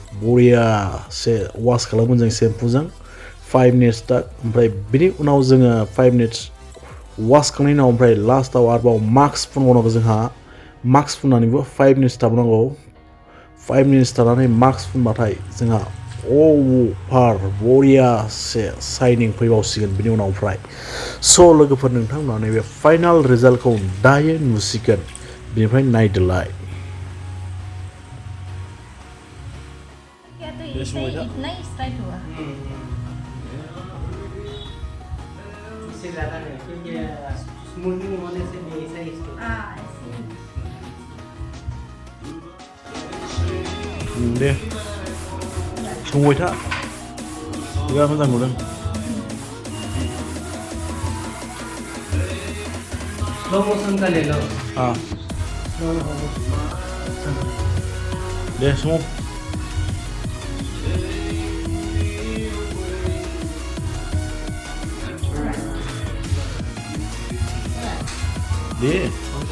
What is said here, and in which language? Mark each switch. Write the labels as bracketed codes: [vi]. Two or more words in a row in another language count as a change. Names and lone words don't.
[brx] बरियासे वाश खालामगोन जों शेम्पुजों 5 minutes तक ओमफ्राय बिनि उनाव जोङो 5 minutes वाश खालामनायनि उनाव ओमफ्राय लास्टआव आरोबाव मास्क फुनबावनांगौ जोंहा मास्क फुननानैबो 5 minutes थाबावनांगौ 5 minutes थानानै मास्क फुनबाथाय जोंहा अभार बरियासे शाइनिं फैबावसिगोन बिनि उनाव ओमफ्राय स' लोगोफोर नोंथांमोना नैबे फाइनाल रिजाल्टखौ दायो नुसिगोन बिनिफ्राय नायदोलाय [hi] क्या तो इससे इतना ही स्टाइल हुआ इससे ज़्यादा नहीं क्योंकि स्मूथनिंग होने से नहीं सही इसको ऐसे [brx] दे संबाय था बिराद मोजां नुदों [hi] स्लो मोशन का ले लो [brx] दे सं दे